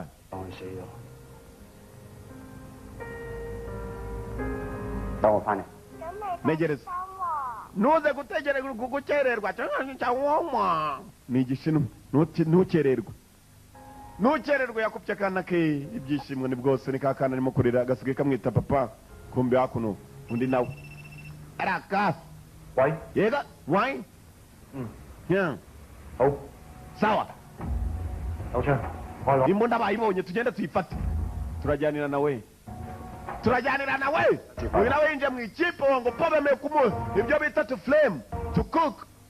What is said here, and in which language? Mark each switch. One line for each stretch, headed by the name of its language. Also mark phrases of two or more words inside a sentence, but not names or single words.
Cantonese: 當佢死咗，等我翻嚟。咁你
Kinyarwanda: ntegereza
Cantonese: 收喎。
Kinyarwanda: ntuze gutegereza gukererwa cyangwa ni igishinwa ntukererwe ntukererwe yakubye akana ke ibyishimo ni bwose ni ka kana arimo kurira agasigaye kamwita papa kumbe hakuno undi nawe araka
Cantonese: 喂，
Kinyarwanda: yega wine
Cantonese: 好，
Kinyarwanda: sawa
Cantonese: 有槍，開攞。
Kinyarwanda: imbunda bayibonye tugende tuyifate turajyanira nawe turajyanira nawe uyu nawe yinjiye mu ikipe ngo po bemeye kumuha ibyo bita
English: to flame to cook